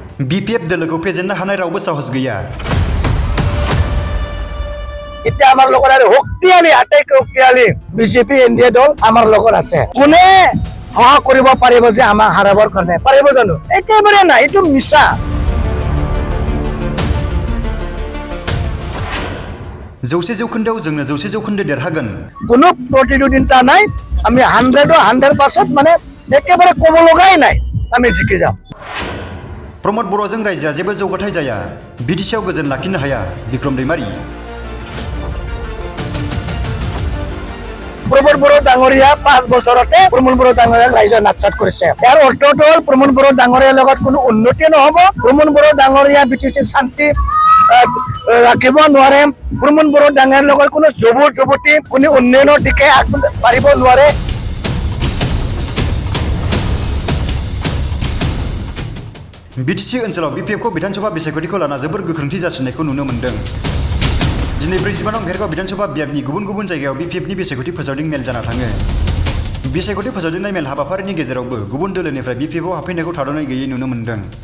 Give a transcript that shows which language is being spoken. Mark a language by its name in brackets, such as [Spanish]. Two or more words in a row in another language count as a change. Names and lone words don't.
[Bodo] BPF দলক फेजेननो हानाय रावबो साहस गैया। [Assamese] এতিয়া আমাৰ লগত আৰু শক্তিশালী আটাইতকৈ শক্তিশালী বিজেপি এনডিএ দল আমাৰ লগত আছে। কোনে সহায় কৰিব পাৰিব যে আমাক হাৰাবৰ কাৰণে পাৰিব জানো? একেবাৰে নাই, এইটো মিছা। [Bodo] जौसे जौखोन्दोआव जोंनो 100 जौखोन्दो देरहागोन। [Assamese] কোনো প্ৰতিদ্বন্দ্বিতা নাই। আমি 100% মানে একেবাৰে ক'ব লগাই নাই আমি জিকি যাম। [Bodo] प्रमद बर'जों रायजोआ जेबो जौगाथाय जाया। बिटिसिआव गोजोन लाखिनो हाया बिक्रम दैमारी। [Assamese] प्रमोद बर' ডাঙৰীয়া 5 বছৰতে প্ৰমোদ বৰ' ডাঙৰীয়াক ৰাইজে নাটচাট কৰিছে। ইয়াৰ অৰ্থটো হ'ল প্ৰমোদ বৰ' ডাঙৰীয়াৰ লগত কোনো উন্নতি নহ'ব। প্ৰমোদ বৰ' ডাঙৰীয়া বিটিচিৰ শান্তি ৰাখিব নোৱাৰে। প্ৰমোদ বৰ' ডাঙৰীয়াৰ লগত কোনো যুৱতী কোনো উন্নয়নৰ দিশে আগবাঢ়িব নোৱাৰে। [Bodo] बिटिसि ओनसोलाव BPF विधानसभा बिसायख'थिखौ लाना जोबोर गोख्रोंथि जासिनायखौ नुनो मोन्दों। दिनै 45 नं भेरगाव विधानसभा बियाबनि गुबुन गुबुन जायगायाव BPFनि बिसायख'थि फोसावदिं मेल जाना थाङो। बिसायख'थि फोसावदिंनाय मेल हाबाफारिनि गेजेरावबो गुबुन दोलोनिफ्राय BPFआव हाबफैनायखौ थाद'नाय गैयै नुनो मोन्दों।